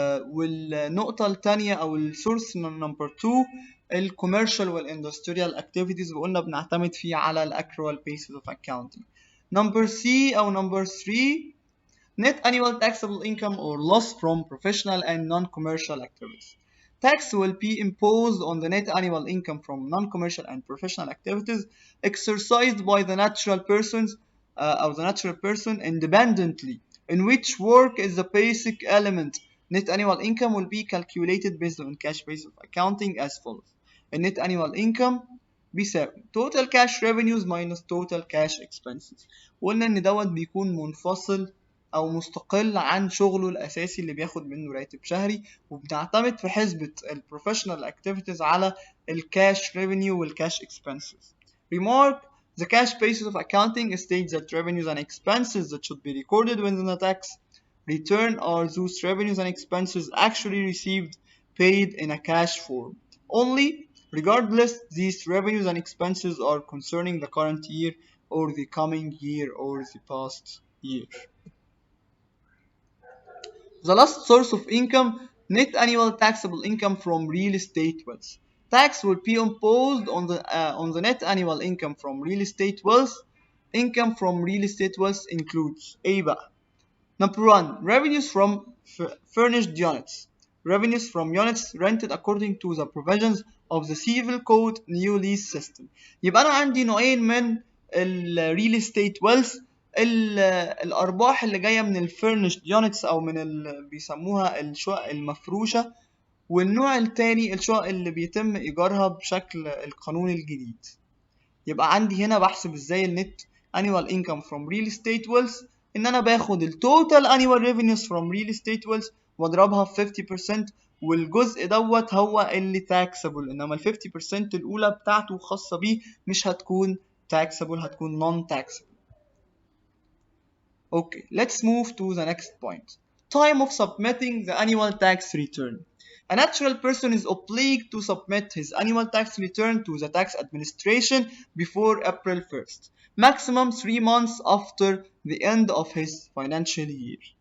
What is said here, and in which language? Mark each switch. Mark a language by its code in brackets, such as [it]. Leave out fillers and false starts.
[ar] والنقطة الثانية أو السورس نمبر 2 الكوميرشال والاندستريال اكتيفيتيز، وقلنا بنعتمد فيه على الاكروال [en] basis of accounting. [ar] نمبر سي أو نمبر 3 [en] net annual taxable income or loss from professional and non-commercial activities. Tax will be imposed on the net annual income from non-commercial and professional activities exercised by the natural persons or the natural person independently, in which work is the basic element. Net annual income will be calculated based on cash basis of accounting as follows. The net annual income [ar] بيساوي [en] total cash revenues minus total cash expenses. [ar] وقلنا ان دوت بيكون منفصل او مستقل عن شغله الاساسي اللي بياخد منه راتب شهري، وبنعتمد في حسبة البروفيشنال اكتيفيتيز على الكاش ريفينيو والكاش expenses. [en] Remark, the cash basis of accounting states that revenues and expenses that should be recorded within the tax return are those revenues and expenses actually received paid in a cash form only, regardless these revenues and expenses are concerning the current year or the coming year or the past year. The last source of income, net annual taxable income from real estate wealth. Tax will be imposed on the net annual income from real estate wealth. Income from real estate wealth includes [ar] ايه بقى؟ [en] Number 1, revenues from furnished units. Revenues from units rented according to the provisions of the Civil Code new lease system. [ar] يبقى أنا عندي نوعين من ال real estate wealth. الأرباح اللي جاية من ال furnished units أو من بيسموها الشقق المفروشة، والنوع التاني الشقق اللي بيتم إيجارها بشكل القانون الجديد. يبقى عندي هنا بحسب ازاي النت [en] annual income from real estate wealth، [ar] ان انا باخد التوتال annual revenues from real estate wealth واضربها في 50%، والجزء دوت هو اللي [en] taxable، [ar] انما ال 50% الاولى بتاعته خاصة بيه مش هتكون taxable، هتكون [en] non taxable. Okay, let's move to the next point. Time of submitting the annual tax return. A natural person is obliged to submit his annual tax return to the tax administration before April 1st, maximum 3 months after the end of his financial year.